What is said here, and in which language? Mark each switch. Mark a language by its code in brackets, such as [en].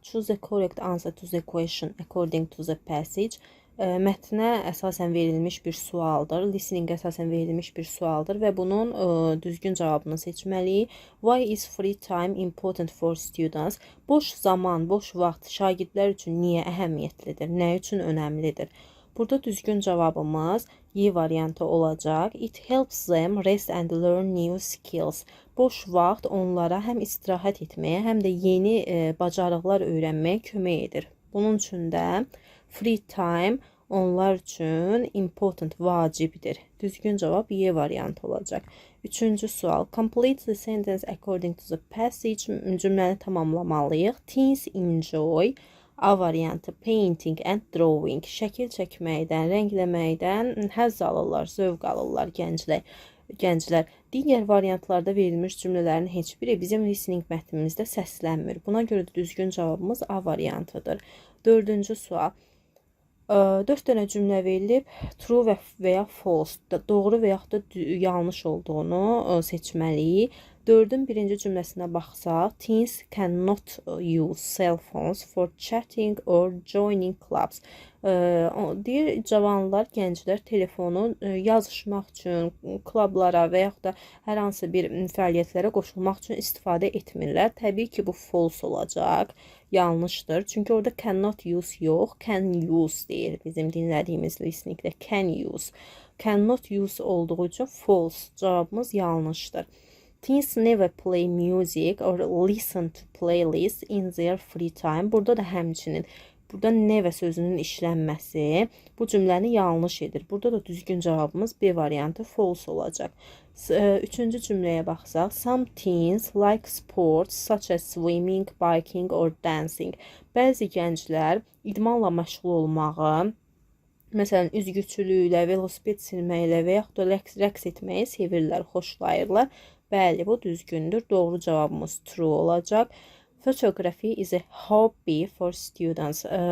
[en] Choose the correct answer to the question according to the passage. [az] Mətnə əsasən verilmiş bir sualdır. Listening əsasən verilmiş bir sualdır və bunun düzgün cavabını seçməliyik. [en] Why is free time important for students? [az] Boş zaman, boş vaxt şagirdlər üçün niyə əhəmiyyətlidir? Nə üçün önəmlidir? Burada düzgün cavabımız Y variantı olacaq. [en] It helps them rest and learn new skills. [az] Boş vaxt onlara həm istirahət etməyə, həm də yeni bacarıqlar öyrənməyə kömək edir. Bunun üçün də free time onlar üçün important, vacibdir. Düzgün cavab Y variantı olacaq. Üçüncü sual. [en] Complete the sentence according to the passage. [az] Cümləni tamamlamalıyıq. [en] Teens enjoy. [az] A variantı [en] painting and drawing. [az] Şəkil çəkməkdən, rəngləməkdən həzz alırlar, zövq alırlar gənclər. Digər variantlarda verilmiş cümlələrin heç biri bizim listening mətnimizdə səslənmir. Buna görə də düzgün cavabımız A variantıdır. Dördüncü sual. 4 dənə cümlə verilib, true və ya false, doğru və yaxud da yanlış olduğunu seçməliyik. 4-ün birinci cümləsinə baxsaq, [en] teens cannot use cell phones for chatting or joining clubs. [az] Deyir, cavanlar, gənclər telefonu yazışmaq üçün, klublara və yaxud da hər hansı bir fəaliyyətlərə qoşulmaq üçün istifadə etmirlər. Təbii ki, bu false olacaq, yanlışdır. Çünki orada cannot use yox, can use deyir bizim dinlədiyimiz listeningdə, can use. Cannot use olduğu üçün false, cavabımız yanlışdır. [en] Teens never play music or listen to playlists in their free time. [az] Burada da həmçinin, burada never sözünün işlənməsi bu cümləni yanlış edir. Burada da düzgün cavabımız B variantı false olacaq. Üçüncü cümləyə baxsaq. [en] Some teens like sports such as swimming, biking or dancing. [az] Bəzi gənclər idmanla məşğul olmağı, məsələn, üzgüçülüklə, velosiped sürməklə və yaxud da rəqs etməyi sevirlər, xoşlayırlar. Bəli, bu düzgündür. Doğru cavabımız true olacaq. [en] Photography is a hobby for students.